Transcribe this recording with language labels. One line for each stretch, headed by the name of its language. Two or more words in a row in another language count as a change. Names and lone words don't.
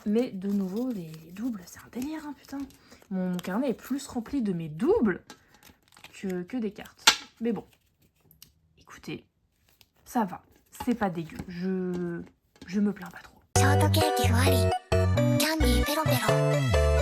French: Mais de nouveau, les doubles, c'est un délire, hein, putain. Mon carnet est plus rempli de mes doubles que des cartes. Mais bon, écoutez, ça va. c'est pas dégueu. Je me plains pas trop.
Japanese: ショートケーキふわりキャンディーペロペロ